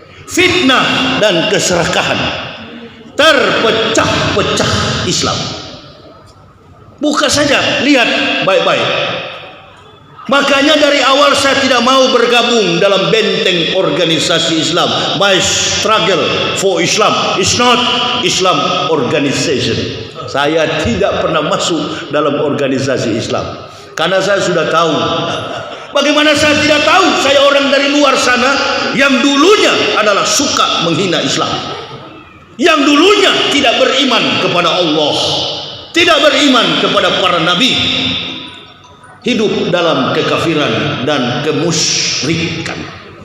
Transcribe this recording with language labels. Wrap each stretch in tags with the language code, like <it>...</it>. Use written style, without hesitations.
<id>Fitnah dan keserakahan, terpecah-pecah Islam. Buka saja, lihat baik-baik. Makanya dari awal saya tidak mau bergabung dalam benteng organisasi Islam.</id> <en>My struggle for Islam is not Islam organization.</en> <id>Saya tidak pernah masuk dalam organisasi Islam, karena saya sudah tahu. Bagaimana saya tidak tahu? Saya orang dari luar sana yang dulunya adalah suka menghina Islam, yang dulunya tidak beriman kepada Allah, tidak beriman kepada para nabi, hidup dalam kekafiran dan kemusyrikan.</id>